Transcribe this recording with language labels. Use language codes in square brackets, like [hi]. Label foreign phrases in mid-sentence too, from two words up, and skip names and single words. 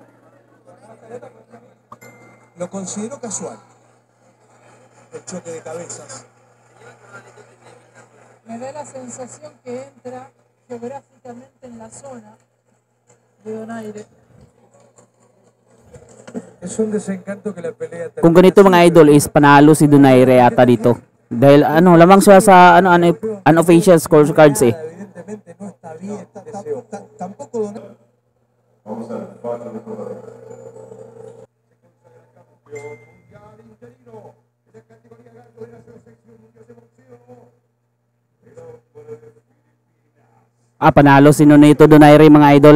[es] Lo consideró casual. El choque de cabezas. me da la sensación que entra geográficamente en la zona de Donaire. Es un desencanto que la pelea termine [tl] Kung ganito mga [es] así, [tl] idol is panalo si Donaire ata dito. Dahil lamang siya sa [en] unofficial scorecards [tl] eh. [es] evidentemente no está bien ese ojo. Tampoco Donaire. [tl] Panalo si Nonito Donaire mga idol.